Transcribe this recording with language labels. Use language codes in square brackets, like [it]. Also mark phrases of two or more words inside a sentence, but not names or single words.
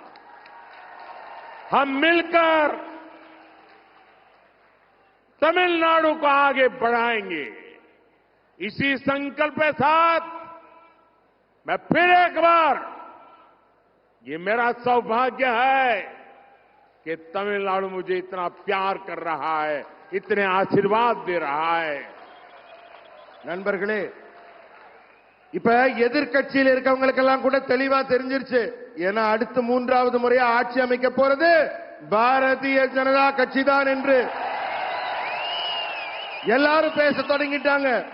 [hi] हम मिलकर तमिलनाडु को आगे बढ़ाएंगे। इसी संकल्प के साथ मैं फिर एक बार, ये मेरा सौभाग्य है कि तमिलनाडु मुझे इतना प्यार कर रहा है, इतने आशीर्वाद दे रहा है। [ta] நண்பர்களே, இப்ப எதிர்க்கட்சியில் இருக்கவங்களுக்கெல்லாம் கூட தெளிவா தெரிஞ்சிருச்சு. ஏன்னா அடுத்து மூன்றாவது முறையா ஆட்சி அமைக்க போறது பாரதிய ஜனதா கட்சி தான் என்று எல்லாரும் பேச தொடங்கிட்டாங்க.